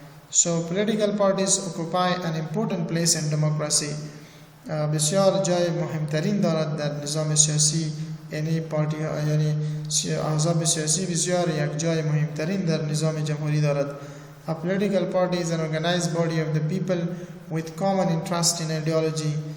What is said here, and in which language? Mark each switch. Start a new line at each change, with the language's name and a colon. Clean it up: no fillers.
English: So political parties occupy an important place in democracy.
Persian: بسیار جای مهمترین دارد در نظام سیاسی، یعنی پارتی یعنی احزاب سیاسی بسیار یک جای مهمترین در نظام جمهوری دارد.
English: A political party is an organized body of the people with common interest in ideology.